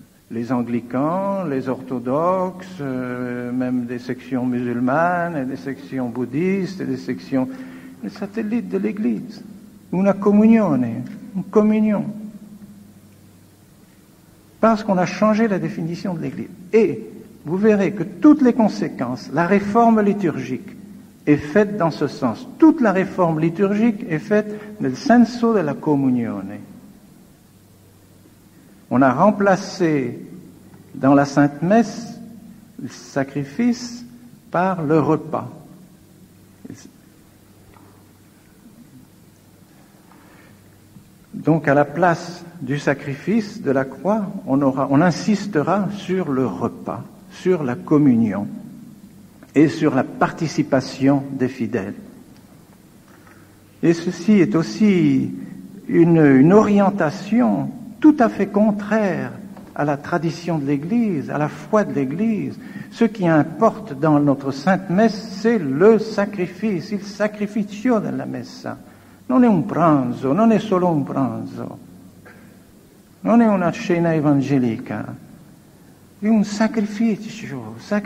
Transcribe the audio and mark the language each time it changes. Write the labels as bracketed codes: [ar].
[fr] Les anglicans, les orthodoxes, même des sections musulmanes, des sections bouddhistes, des sections... les satellites de l'Église. Une communion. Parce qu'on a changé la définition de l'Église. Et vous verrez que toutes les conséquences, la réforme liturgique est faite dans ce sens. Toute la réforme liturgique est faite [it] nel senso della comunione. [fr] On a remplacé dans la Sainte Messe le sacrifice par le repas. Donc, à la place du sacrifice de la croix, on insistera sur le repas, sur la communion et sur la participation des fidèles. Et ceci est aussi une orientation tout à fait contraire à la tradition de l'Église, à la foi de l'Église. Ce qui importe dans notre Sainte Messe, c'est le sacrifice, [it] il sacrificio della messa. Non è un pranzo, non è solo un pranzo, non è una cena evangelica, è un sacrificio.